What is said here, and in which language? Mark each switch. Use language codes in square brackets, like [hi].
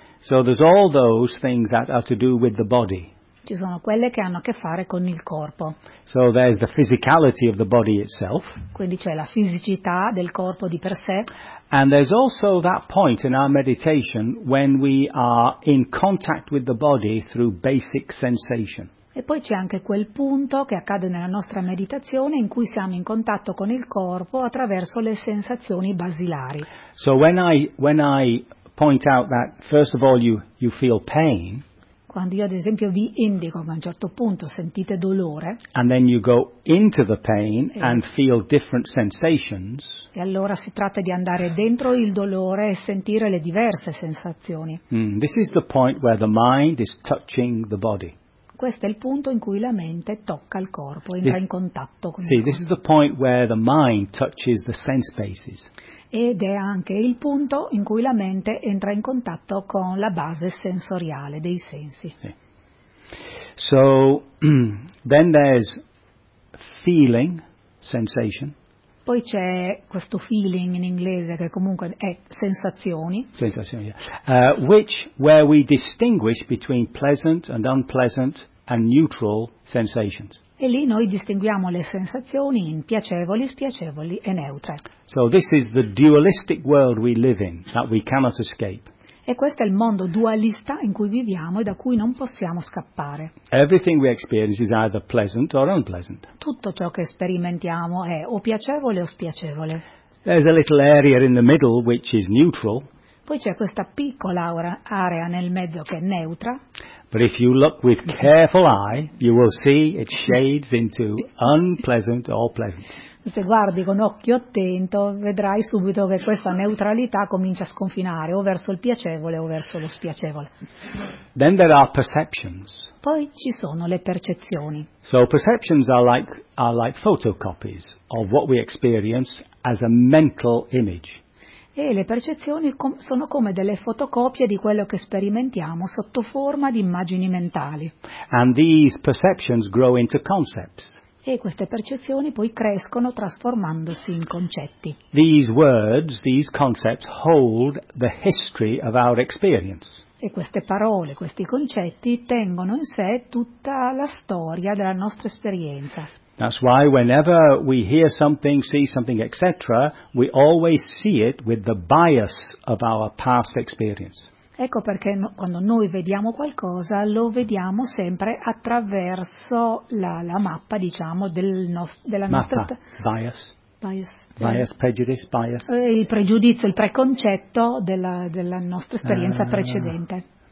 [en] So there's all those things that are to do with the body. [it] Ci sono quelle che hanno a che fare con il corpo. [en] So there's the physicality of the body itself. [it] Quindi c'è la fisicità del corpo di per sé. [en] And there's also that point in our meditation when we are in contact with the body through basic sensation. [it] E poi c'è anche quel punto che accade nella nostra meditazione in cui siamo in contatto con il corpo attraverso le sensazioni basilari. [en] So when I point out that first of all you feel pain. [it] Quando io ad esempio vi indico che a un certo punto sentite dolore. [en] And then you go into the pain and feel different sensations. [it] E allora si tratta di andare dentro il dolore e sentire le diverse sensazioni. [en] This is the point where the mind is touching the body. [it] Questo è il punto in cui la mente tocca il corpo, entra in contatto con il [en] corpo. This is the point where the mind touches the sense bases. [it] Ed è anche il punto in cui la mente entra in contatto con la base sensoriale dei sensi. [en] So then there's feeling, sensation. [it] Poi c'è questo feeling in inglese che comunque è sensazioni. Sensazioni. [en] Where we distinguish between pleasant and unpleasant and neutral sensations. [it] E lì noi distinguiamo le sensazioni in piacevoli, spiacevoli e neutre. [en] So this is the dualistic world we live in that we cannot escape. [it] E questo è il mondo dualista in cui viviamo e da cui non possiamo scappare. [en] Everything we experience is either pleasant or unpleasant. [it] Tutto ciò che sperimentiamo è o piacevole o spiacevole. [en] There's a little area in the middle which is neutral. [it] Poi c'è questa piccola area nel mezzo che è neutra. [en] But if you look with careful eye, you will see it shades into unpleasant or pleasant. [it] Se guardi con occhio attento, vedrai subito che questa neutralità comincia a sconfinare o verso il piacevole o verso lo spiacevole. [en] Then there are perceptions. [it] Poi ci sono le percezioni. [en] So perceptions are like photocopies of what we experience as a mental image. [it] E le percezioni sono come delle fotocopie di quello che sperimentiamo sotto forma di immagini mentali. [en] And these perceptions grow into concepts. [it] E queste percezioni poi crescono trasformandosi in concetti. [en] These words, these concepts hold the history of our experience. [it] E queste parole, questi concetti tengono in sé tutta la storia della nostra esperienza. [en] That's why whenever we hear something, see something, etc., we always see it with the bias of our past experience. [it] Ecco perché quando noi vediamo qualcosa lo vediamo sempre attraverso la mappa, diciamo, della nostra [en] bias, prejudice, bias. [it] Il pregiudizio, il preconcetto della nostra esperienza precedente.